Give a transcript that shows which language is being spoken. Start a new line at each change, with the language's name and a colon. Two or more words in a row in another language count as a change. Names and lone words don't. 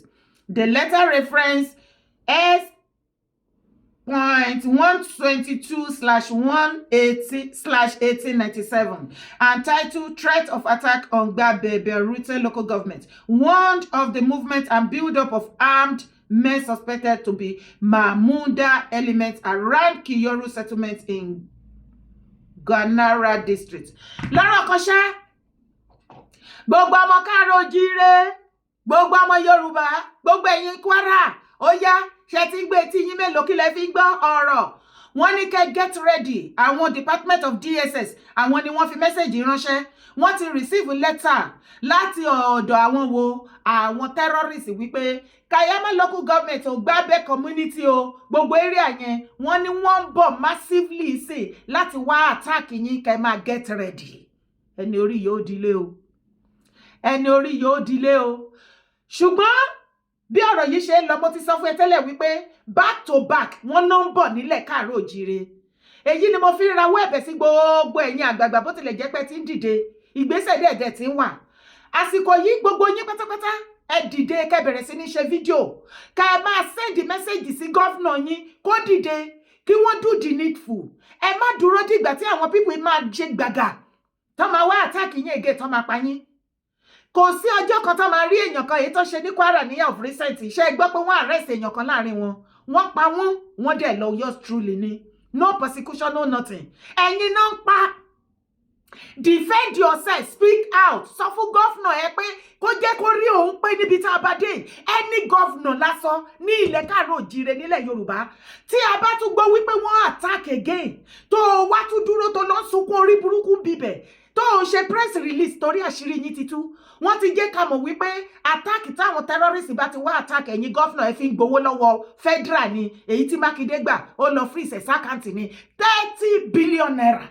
English: The letter referenced S.122/180/1897 and titled Threat of Attack on Gbabe local government, warned of the movement and build-up of armed men suspected to be Mahmuda elements around Kiyoru settlement in Ganara district.
Yoruba: Lára kọ́ṣá, gbogbo ọmọ káàárọ̀ oòjíire, gbogbo ọmọ Yorùbá, gbogbo ẹ̀yin Kwara, ó yá, ṣé tí ń gbé tí yín mélòó kí lẹ fi ń gbọ́ ọ̀rọ̀. Wọ́n ní kẹ́
English: get ready.
Yoruba: Àwọn
English: Department of DSS,
Yoruba: àwọn ni wọ́n fi mẹ́sẹ̀jì ránṣẹ́. Wọ́n ti
English: receive letter
Yoruba: láti ọ̀dọ̀ àwọn wo, àwọn terrorists wípé Kayama
English: local government
Yoruba: ò Gbabe community o, gbogbo area yẹn, wọ́n ní wọ́n ń bọ̀ massively sí láti wá attack yín, kẹ́ máa
English: get ready.
Yoruba: Ẹni orí yóò dilé o. Ẹni orí yóò dilé o. Ṣùgbọ́n bí ọ̀rọ̀ yìí ṣe lọ, mo ti sọ fún ẹ tẹ́lẹ̀ wípé
English: back to back
Yoruba: wọ́n náà ń bọ̀ nílẹ̀ káàárọ̀ oòjíire. Èyí ni mo fi ń rawọ́ ẹ̀bẹ̀ sí gbogbo ẹ̀yin àgbààgbà bó tilẹ̀ jẹ́ pé tí ń dìde, ìgbésẹ̀ dẹ̀dẹ̀ tí ń wà. Àsìkò yìí gbogbo yín pátápátá ẹ dìde kẹ́ bẹ̀rẹ̀ sí ní ṣe fídíò. Ká ẹ máa
English: send message
Yoruba: sí gọ́vnà yín kó dìde kí wọ́n
English: do the needful.
Yoruba: Ẹ má dúró dìgbà tí àwọn people máa ṣe gbàgà tó máa wá attack yín again tó máa pa yín. Kò sí ọjọ́ kan tó máa rí èèyàn kan èyí tó ṣe ní Kwara ní
English: of recent.
Yoruba: Ṣé gbọ́ pé wọ́n arrest èèyàn kan láàrin wọn. Wọ́n pa wọ́n dẹ̀ lọ
English: yours truly
Yoruba: ni.
English: No persecution, no nothing.
Yoruba: Ẹ̀yin náà ń pa.
English: Defend yourself, speak out.
Yoruba: Sọ fún gọ́fúnà ẹ pé kó jẹ́ kó rí òun pé níbi tá a bá dé. Any gọ́fúnà lásán ní ilẹ̀ káàárọ̀ oòjíire nílẹ̀ Yorùbá. Tí a bá tún gbọ́ wípé wọ́n attack again, tó wá tún dúró tó lọ sunkún orí burúkú bíbẹ̀. Tó ń ṣe
English: press release
Yoruba: torí àṣírí yín ti tú. Wọ́n ti jẹ́ ká mọ̀ wípé attack táwọn terrorists bá ti wá attack ẹ̀yin gọ́fúnà ẹ fi ń gbowó lọ́wọ́ federal ni. Èyí tí Mákindé gbà ó lọ freeze ẹ̀ sákàǹtì ni 30 billion naira.